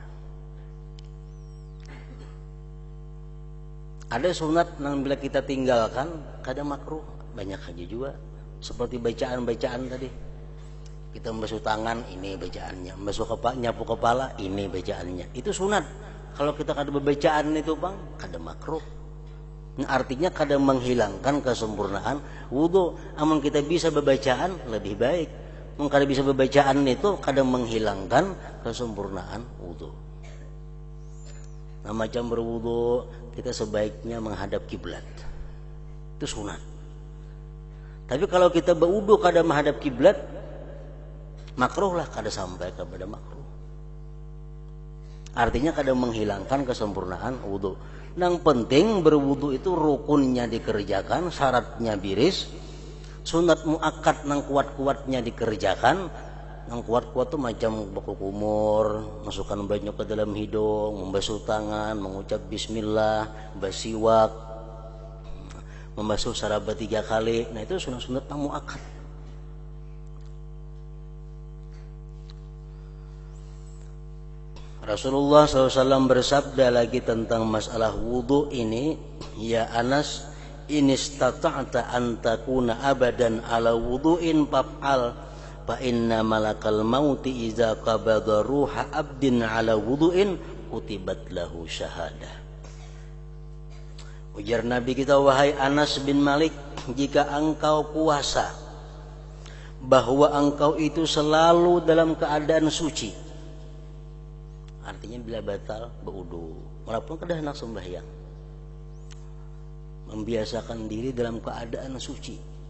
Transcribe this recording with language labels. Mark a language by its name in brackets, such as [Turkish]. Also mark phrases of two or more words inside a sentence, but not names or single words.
[Indonesian] Ada sunat yang bila kita tinggalkan kadang makruh, banyak aja juga. Seperti bacaan-bacaan tadi. Kita membasuh tangan, ini bacaannya. Membasuh kepala, nyapu kepala, ini bacaannya. Itu sunat. [Banjar] Kalau kita kada berbacaan itu bang, kada makruh. Nah, artinya kada menghilangkan kesempurnaan wudu. Amun kita bisa berbacaan lebih baik. Amun kada bisa berbacaan itu kada menghilangkan kesempurnaan wudu. [Indonesian] Nah, macam berwudu kita sebaiknya menghadap kiblat. Itu sunat. [Banjar] Tapi kalau kita berwudu kada menghadap kiblat, makruhlah, kada sampai kepada makruh. Artinya kada menghilangkan kesempurnaan wudu. [Indonesian] Yang penting berwudu itu rukunnya dikerjakan, syaratnya biris, sunat muakkad nang kuat-kuatnya dikerjakan. Yang kuat-kuat itu macam baku kumur, masukkan banyak ke dalam hidung, membasuh tangan, mengucap bismillah, bersiwak, membasuh sarabat 3 kali. Nah, itu sunat-sunat yang muakkad. Rasulullah SAW bersabda lagi tentang masalah wudu ini, [Arabic] يا أنس، إن استطعت أن تكون أبدا على وضوء فافعل، فإن ملك الموت إذا قبض روح عبد على وضوء كتبت له شهادة. [Indonesian] Ujar Nabi kita, wahai Anas bin Malik, jika engkau puasa bahwa engkau itu selalu dalam keadaan suci, artinya bila batal berwudu, walaupun kedah hendak sembahyang, membiasakan diri dalam keadaan suci.